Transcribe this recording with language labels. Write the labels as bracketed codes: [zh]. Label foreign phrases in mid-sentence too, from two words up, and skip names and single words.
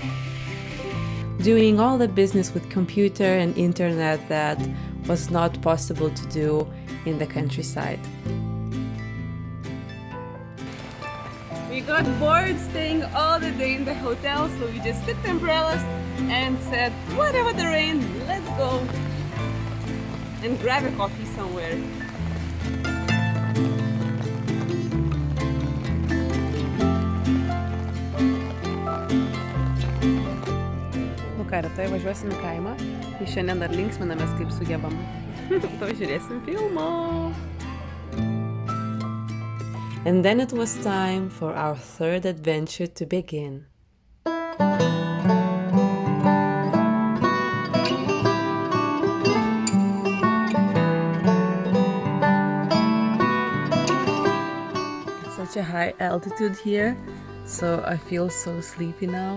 [en] Doing all the business with computer and internet that was not possible to do in the countryside. We got bored staying all the day in the hotel, so we just took the umbrellas and said, whatever the rain, let's go and grab a coffee somewhere. [lt] Nu ką, rytoj važiuosim į kaimą, tai šiandien dar linksminamės kaip sugebam. To žiūrėsim filmo. [en] And then it was time for our third adventure to begin. It's such a high altitude here, so I feel so sleepy now.